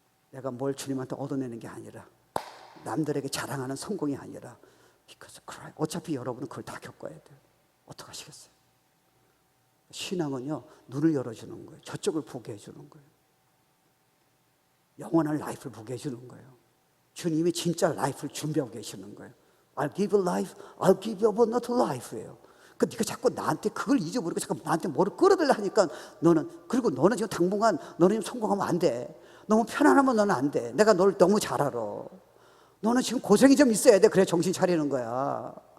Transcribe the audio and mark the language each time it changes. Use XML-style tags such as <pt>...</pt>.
<ko>내가 뭘 주님한테 얻어내는 게 아니라, 남들에게 자랑하는 성공이 아니라,</ko> <en>because Christ.</en> <ko>어차피 여러분은 그걸 다 겪어야 돼요. 어떡하시겠어요? 신앙은요, 눈을 열어주는 거예요. 저쪽을 보게 해주는 거예요. 영원한 라이프를 보게 해주는 거예요. 주님이 진짜 라이프를 준비하고 계시는 거예요.</ko> <en>I'll give you life, I'll give you abundant life예요.</en> <ko>그 네가 자꾸 나한테 그걸 잊어버리고 자꾸 나한테 뭐를 끌어들려 하니까, 그리고 너는 지금 당분간 너는 성공하면 안 돼. 너무 편안하면 너는 안 돼. 내가 너를 너무 잘 알아. 너는 지금 고생이 좀 있어야 돼. 그래야 정신 차리는 거야.</ko>